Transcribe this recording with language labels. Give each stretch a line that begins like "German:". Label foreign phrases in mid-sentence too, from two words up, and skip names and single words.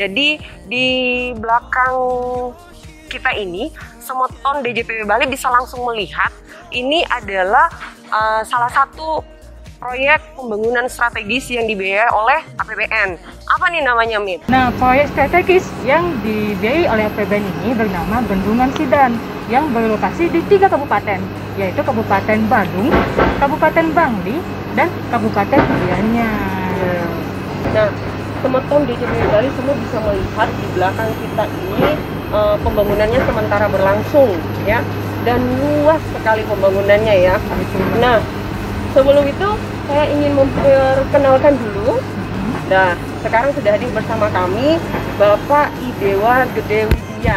Indonesian: Nah, jadi di belakang kita ini, Semeton DJPW Bali bisa langsung melihat ini adalah salah satu proyek pembangunan strategis yang dibiayai oleh APBN. Apa nih namanya, Mim? Nah, proyek strategis yang dibiayai oleh APBN ini bernama Bendungan Sidan yang berlokasi di 3 kabupaten, yaitu Kabupaten Badung, Kabupaten Bangli, dan Kabupaten Gianyar. Nah, Semeton DJPW Bali semua bisa melihat di belakang kita ini pembangunannya sementara berlangsung, ya, dan luas sekali pembangunannya, ya. Nah, sebelum itu saya ingin memperkenalkan dulu. Nah, sekarang sudah hadir bersama kami Bapak Idewa Gede Widya.